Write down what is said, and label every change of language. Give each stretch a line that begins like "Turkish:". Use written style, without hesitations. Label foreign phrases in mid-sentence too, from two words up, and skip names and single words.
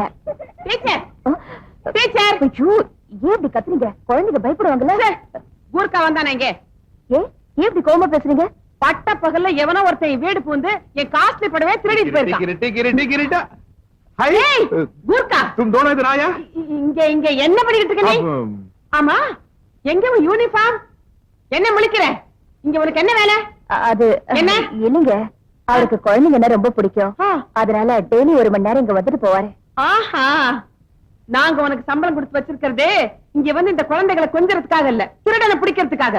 Tamil: டீச்சர், ஆ, டீச்சர். ஐயோ, ஏன் இப்படி கத்துறீங்க? குழந்தைங்க பயப்படுவாங்கல்ல. கூர்க்கா வந்தானே இங்க. ஏன் இப்படி கோவமா பேசுறீங்க? பட்ட பகல்ல எவனோ ஒருத்தன் வீடு பூந்து என் காஸ்ட்லி படவே திருடிட்டு போயிருக்கான். ஏய், கூர்க்கா,
Hindi: तुम दोनों इधर आया?
Tamil: இங்க இங்க என்ன பண்ணிட்டு இருக்க நீ? ஆமா, எங்க உன் யூனிஃபார்ம்? என்ன முழிக்கிற? இங்க உனக்கு என்ன வேலை? அது என்ன? இல்லைங்க, அவருக்கு குழந்தைங்கன்னா ரொம்ப பிடிக்கும். ஆ. அதனால டெய்லி 1 மணி நேரம் இங்க வந்துட்டு போவாரு. ஆஹா, நாங்க உனக்கு சம்பளம் கொடுத்து வச்சிருக்கிறதே இங்க வந்து இந்த குழந்தைகளை கொஞ்சறதுக்காக இல்ல, திருடனை பிடிக்கிறதுக்காக.